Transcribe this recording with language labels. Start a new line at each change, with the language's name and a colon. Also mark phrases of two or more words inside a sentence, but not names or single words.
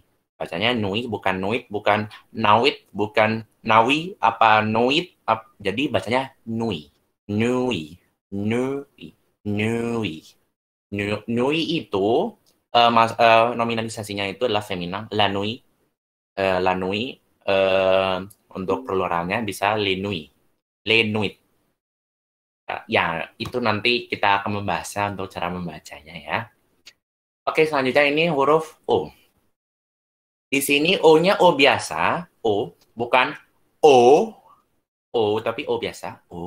Indonesian: Bacanya nui, bukan nuit, bukan nawit, bukan nawi, apa nuit. Jadi bacanya nui. Nui. Nui. Nui. Nui itu nominalisasinya itu adalah feminan,
French: la nui. La nui
Indonesian: untuk pluralnya bisa lenui. Lenuit. Ya, itu nanti kita akan membahasnya untuk cara membacanya ya. Oke, selanjutnya ini huruf O. Di sini O-nya O biasa, O, bukan O, O, tapi O biasa, O.